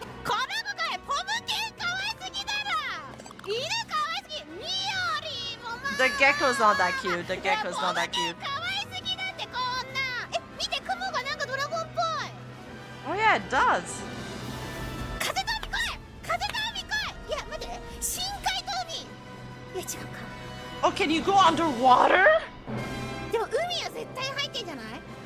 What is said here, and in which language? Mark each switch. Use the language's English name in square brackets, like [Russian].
[Japanese] この子かい、ポムケンかわいすぎだろ。犬かわいすぎ。ミオリーもまあ [English] The gecko's not that cute. The gecko's not that cute. [Japanese] かわいすぎだってこんな。え、見て雲がなんかドラゴンっぽい。 [English] Oh yeah, it does. [Japanese] 風と海来い。風と海来い。いや待って、深海と海。いや違うか。 [English] Oh, can you go underwater? [Japanese] でも海は絶対入ってんじゃない？